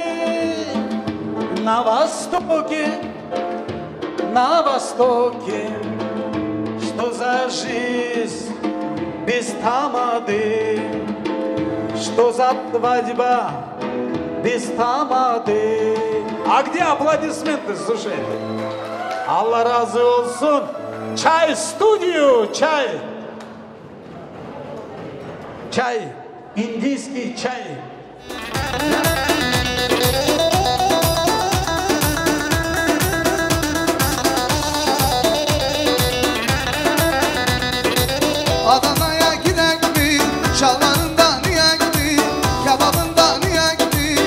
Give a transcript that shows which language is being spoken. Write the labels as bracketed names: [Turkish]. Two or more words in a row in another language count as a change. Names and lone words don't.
[Russian] На востоке, что за жизнь без тамады, что за свадьба без тамады. А где аплодисменты, слушай? [Turkish] Allah razı olsun. Çay студию, çay. [Russian] Чай, индийский чай. [Turkish] Adana'ya gidek mi? Şalvarından yiyek mi? Kebabından yiyek mi?